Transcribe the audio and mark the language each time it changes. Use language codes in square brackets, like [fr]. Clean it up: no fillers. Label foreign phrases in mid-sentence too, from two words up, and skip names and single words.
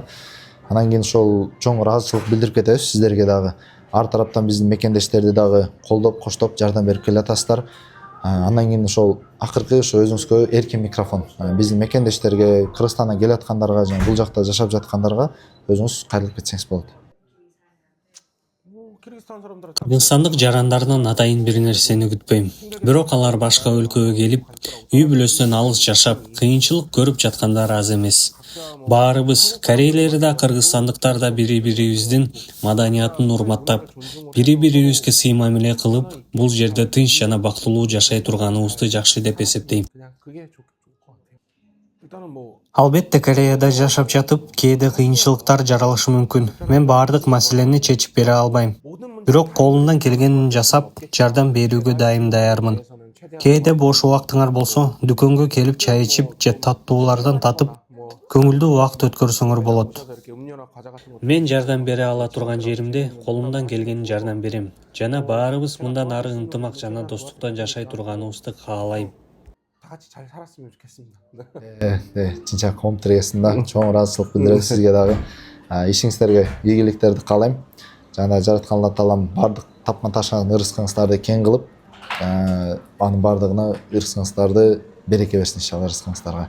[ky] Анан кийин ошол чоң ыраазычылык билдирип кетебиз сиздерге дагы. Ар тараптан биздин мекендештерди дагы колдоп, коштоп жардам берип келатасыздар. Андан кийин ошол акыркы ошо өзүңүзгө эркин микрофон. Биздин мекендештерге, Кыргызстандан келаткандарга жана бул жакта жашап жаткандарга өзүңүз кайрылып кетсеңиз болот. [ko] 키르기스탄 사람들은 [ky] Кыргызстандык жарандардан атайын бир нерсени күтпөйм. Бирок алар башка өлкөгө келип, үй бүлөсүнөн алыс жашап, кыйынчылык көрүп жаткандар аз эмес. Баарыбыз, корейлер да, кыргызстандыктар да бири-бирибиздин маданиятын урматтап, бири-бирибизге сый мамиле кылып, бул жерде тынч жана бактылуу жашай турганыбызды жакшы деп эсептейм. [ko] 그냥 그게 좋을 것 같아요. 일단은 뭐 [ky] Албетте Кореяда жашап жатып, кээде кыйынчылыктар жаралышы мүмкүн. Мен баардык маселени чечип бере албайм. Бирок колумдан келгенин жасап, жардам берүүгө дайым даярмын. Кээде бош убактыңар болсо, дүкөнгө келип чай ичип, же таттуулардан татып, көңүлдүү убакыт өткөрсөңөр болот. [ko] 이렇게 음료나 과자 같은 거 [ky] Мен жардам бере ала турган жеримде колумдан келгенин жардам берем. Жана баарыбыз мындан ары ынтымак жана достукта жашай турганыбызды каалайм. [ko] 다 같이 잘 살았으면 좋겠습니다. [ky] Чынча комтиресинде чоң ыраазычылык билдиребиз сизге дагы. Ишиңиздерге ийгиликтерди каалайм. Жана жараткан Алла таалам бардык тапкан ташкан ырыскыңыздарды кең кылып, анын бардыгына ырыскыңыздарды береке берсин иншалла ырыскыңыздарга.